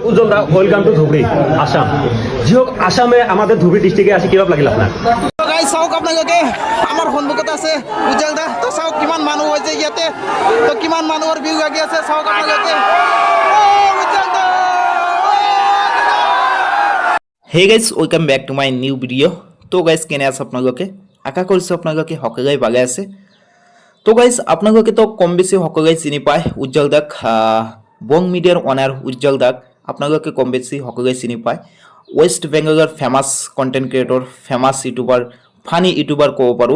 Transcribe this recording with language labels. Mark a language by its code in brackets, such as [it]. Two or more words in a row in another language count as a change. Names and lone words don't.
[bn] উজ্জ্বল দা, [en] Welcome to [bn] ধুবড়ী আসাম। যি হোক, আসামে আমাদের ধুবড়ী ডিস্ট্রিক্টে আসি কিবা লাগিল আপনার? [as] গাইজ চাওক আপোনালোকে, আমাৰ সন্মুখত আছে উজ্জ্বল দা। তো চাওক কিমান মানুহ হৈছে ইয়াতে, তো কিমান মানুহৰ ভিউ লাগি আছে চাওক আপোনালোকে। উজ্জ্বল দা! [en] Hey guys, Welcome back to my new video'. [as] তো গাইজ, কেনে আছে আপোনালোকে? আশা কৰিছোঁ আপোনালোকে সকলোৱে ভালে আছে। তো গাইজ, আপোনালোকে তো কম বেছি সকলোৱে চিনি পায় উজ্জ্বল দাক। বং মিডিয়াৰ অনাৰ উজ্জ্বল দাক আপোনালোকে কম বেছি সকলোৱে চিনি পায়। ৱেষ্ট বেংগলৰ [en] famous content creator, famous YouTuber, funny YouTuber [as] ক'ব পাৰোঁ।